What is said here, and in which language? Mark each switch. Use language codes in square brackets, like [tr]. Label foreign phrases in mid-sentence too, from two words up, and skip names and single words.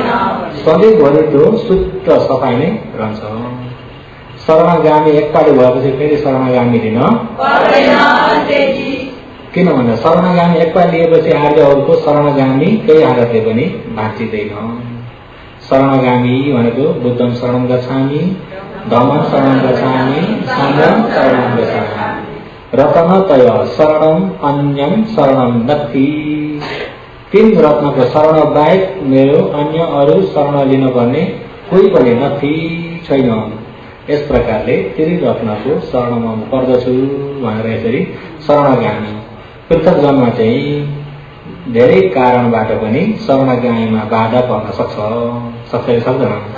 [ne] सधैँभरि त्यो शुद्ध सफाइ नै रहन्छ। शरणगामी एकपाली भएपछि फेरि शरणगामी लिन किन भन्दा शरणगामी एकपाल लिएपछि आर्यहरूको शरणगामी केही हालतले पनि भाँचिँदैन। शरणगामी भनेको [pi] बुद्धं शरणं गच्छामि, धम्मं शरणं गच्छामि, संघं शरणं गच्छामि, रत्नतय शरणं अन्यं शरणं नत्थि। [ne] 3 रत्नको शरण बाहेक मेरो अन्य अरू शरण लिनुपर्ने कोही पनि नथी छैन। यस प्रकारले 3 रत्नको शरणमा म पर्दछु भनेर यसरी शरणगामी। पृथक जन्म चाहिँ धेरै कारणबाट पनि शरणगामीमा बाधा पर्न सक्छ कि सक्दैन?